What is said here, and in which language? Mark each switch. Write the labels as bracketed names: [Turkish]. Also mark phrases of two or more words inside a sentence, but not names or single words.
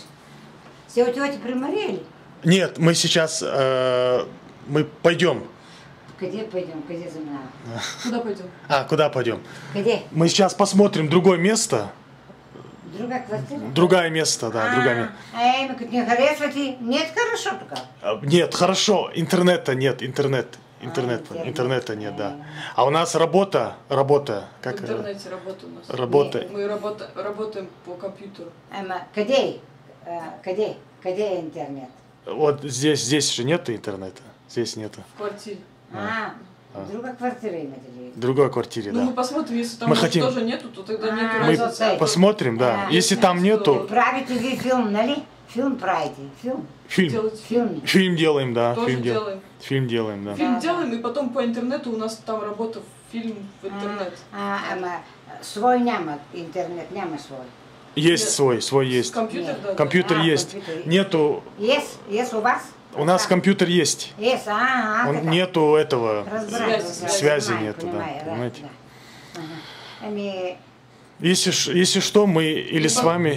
[Russian] Все у тети при Марии? Нет, мы сейчас, мы пойдем. Где пойдем? Где за мной? Куда пойдем? Куда пойдем? Где? Мы сейчас посмотрим другое место. [Bulgarian] Друга квартира? [Russian] Другое место, да, другое место. [Bulgarian] Еми, като не харесва ти, нет хорошо тук. [Russian] Нет, хорошо, интернета нет, интернета нет, да. А у нас работа, как? В интернете работа у нас. Работа. Мы работаем по компьютеру. [Bulgarian] Къде? Къде интернет? [Russian] Вот здесь же нету интернета, здесь нету. В квартире. [Bulgarian] Друга квартира имате ли? [Russian] В другой квартире, Ну, да. мы посмотрим, если там Мы хотим- тоже нету, то тогда нету Мы разницы. посмотрим, да. Если там нету, [Bulgarian] Правите ви филм, нали? Филм правите. Филм. [Russian] фильм. Делать [Bulgarian] Филм. [Russian] Фильм делаем, да. Тоже Фильм делаем. Фильм делаем, да. Фильм делаем, и потом по интернету у нас там работа, фильм в интернет. [Bulgarian] Ама свой няма, интернет няма свой. [Russian] Есть свой есть. Компьютер, да. Компьютер есть. компьютер. Нету, Есть у вас? у нас компьютер есть. [Bulgarian] Есть, така. [Russian] Нету этого, Разбираю, связи понимаю, нету, да, понимаю, понимаете? [Bulgarian] Да. Ами, [Russian] Если что, мы или с вами...